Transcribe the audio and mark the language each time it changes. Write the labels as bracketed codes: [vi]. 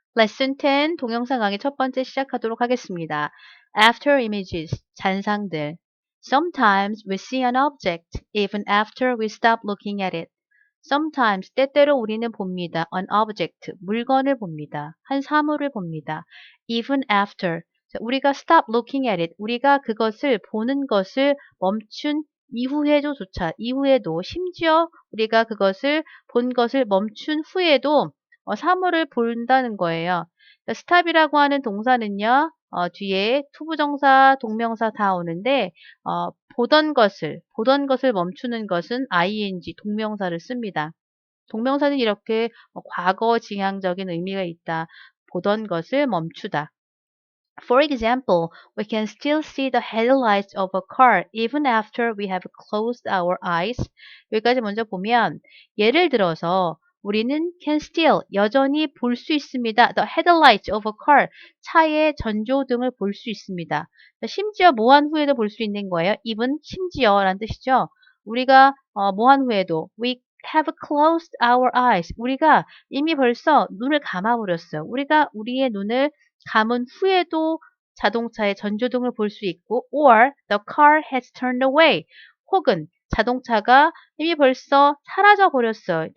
[ko] Lesson 10 동영상 강의 첫 번째 시작하도록 하겠습니다. [en] After images, [ko] 잔상들. [en] Sometimes we see an object even after we stop looking at it. [ko] Sometimes 때때로 우리는 봅니다. [en] An object, [ko] 물건을 봅니다. 한 사물을 봅니다. [en] Even after, [ko] 우리가 [en] stop looking at it, [ko] 우리가 그것을 보는 것을 멈춘 이후에도 심지어 우리가 그것을 본 것을 멈춘 후에도 사물을 본다는 거예요. stop이라고 하는 동사는요, 뒤에 투부정사, 동명사 다 오는데, 보던 것을 멈추는 것은 ing, 동명사를 씁니다. 동명사는 이렇게 과거 지향적인 의미가 있다. 보던 것을 멈추다. [en] For example, we can still see the headlights of a car even after we have closed our eyes. [ko] 여기까지 먼저 보면 예를 들어서 우리는 [en] can still [ko] 여전히 볼 수 있습니다. [en] The headlights of a car [ko] 차의 전조등을 볼 수 있습니다. 심지어 뭐한 후에도 볼 수 있는 거예요. even 심지어라는 뜻이죠. 우리가 뭐한 후에도 [en] we have closed our eyes. [ko] 우리가 이미 벌써 눈을 감아버렸어요. 우리가 우리의 눈을 감은 후에도 자동차의 전조등을 볼 수 있고 [en] or the car has turned away [ko] 혹은 자동차가 이미 벌써 사라져 버렸어요.